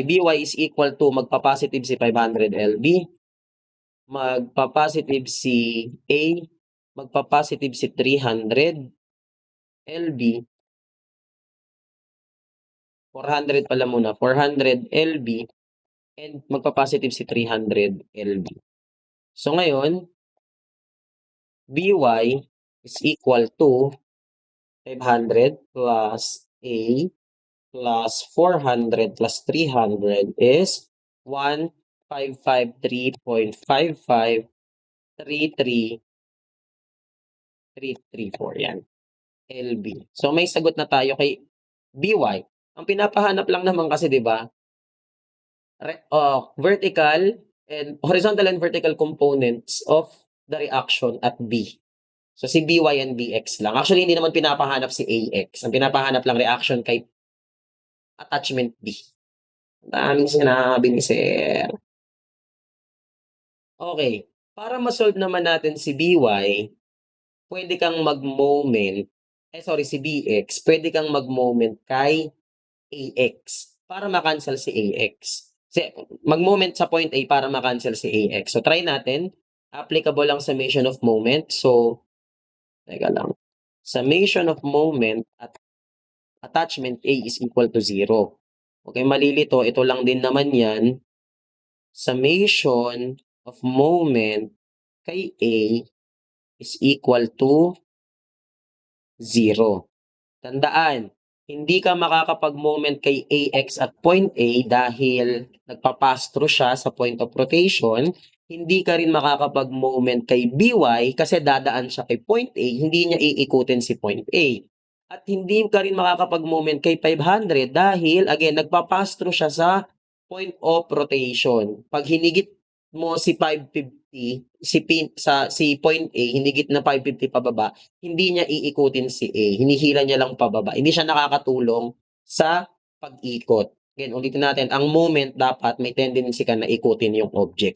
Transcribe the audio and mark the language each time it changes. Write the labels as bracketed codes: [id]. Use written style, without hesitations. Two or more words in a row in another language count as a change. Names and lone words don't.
[en] BY is equal to [tl] magpa-positive si 500 lb, magpa-positive si A, magpa-positive si 300 lb, 400 pala muna, 400 lb, and magpa-positive si 300 lb. So, ngayon, [en] BY is equal to 500 plus A plus 400 plus 300 is 1553.553334 yan. LB. [tl] So may sagot na tayo kay BY. Ang pinapahanap lang naman kasi 'di ba? [en] Vertical and horizontal and vertical components of the reaction at B. [tl] So si BY and BX lang. Actually hindi naman pinapahanap si AX. Ang pinapahanap lang reaction kay attachment B. Daming sinabi ni sir. Okey, para ma-solve naman natin si BY, puwede kang mag-moment sorry si BX, puwede kang mag-moment kay AX para ma-cancel si AX. Mag-moment sa point A para ma-cancel si AX. So, try natin. Applicable ang [en] summation of moment. [tl] So, teka lang. [en] Summation of moment at attachment A is equal to 0. [tl] Okay, malilito, ito lang din naman 'yan. [en] Summation of moment kay A is equal to 0. [tl] Tandaan, hindi ka makakapag-moment kay AX at point A dahil nagpa-pass through siya sa [en] point of rotation. [tl] Hindi ka rin makakapag-moment kay BY kasi dadaan siya kay point A, hindi niya iikutin si point A. At hindi ka rin makakapag-moment kay 500 dahil again nagpa-pass through siya sa [en] point of rotation. [tl] 'Pag hinigit mo si 550, si point A hinigit na 550 pababa, hindi niya iikutin si A, hinihila niya lang pababa. Hindi siya nakakatulong sa pag-ikot. Again, ulitin natin, ang moment dapat may tendency ka na ikutin yung object.